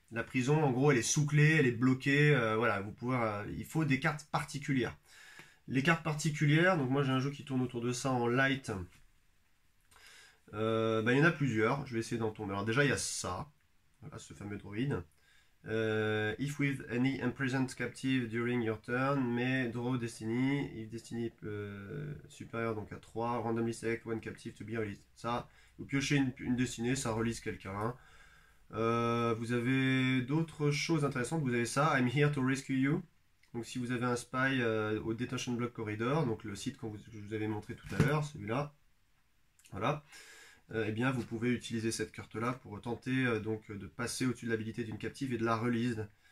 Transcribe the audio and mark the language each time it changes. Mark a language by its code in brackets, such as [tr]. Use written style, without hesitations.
[fr] La prison, en gros, elle est sous-clé, elle est bloquée. Voilà, vous pouvez, il faut des cartes particulières. Les cartes particulières, donc moi j'ai un jeu qui tourne autour de ça en light. Il y en a plusieurs, je vais essayer d'en tomber. Alors déjà il y a ça, voilà, ce fameux droïde. [en] If with any imprisoned captive during your turn, may draw destiny. If destiny [fr] supérieur donc à [en] 3, randomly select one captive to be released. [fr] Ça, vous piochez une destinée, ça release quelqu'un. Vous avez d'autres choses intéressantes, vous avez ça, [en] I'm here to rescue you. [fr] Donc si vous avez un spy au Detention Block Corridor, donc le site que je vous avais montré tout à l'heure, celui-là, voilà, eh bien vous pouvez utiliser cette carte-là pour tenter donc de passer au-dessus de l'habilité d'une captive et de la release.